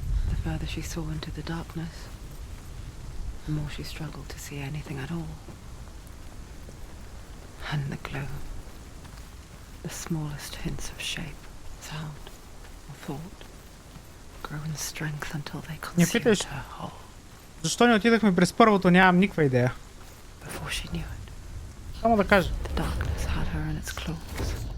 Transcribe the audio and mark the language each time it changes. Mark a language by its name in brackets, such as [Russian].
[English] The further she saw into the darkness, the more she struggled to see anything at all. And the glow, the smallest hints of shape, sound, or thought, grew in strength until they consumed her whole. [Bulgarian] Защо не отидахме през първото, нямам никаква идея. [English] Before she knew it, [Bulgarian] само да кажа. [English] the darkness had her in its claws.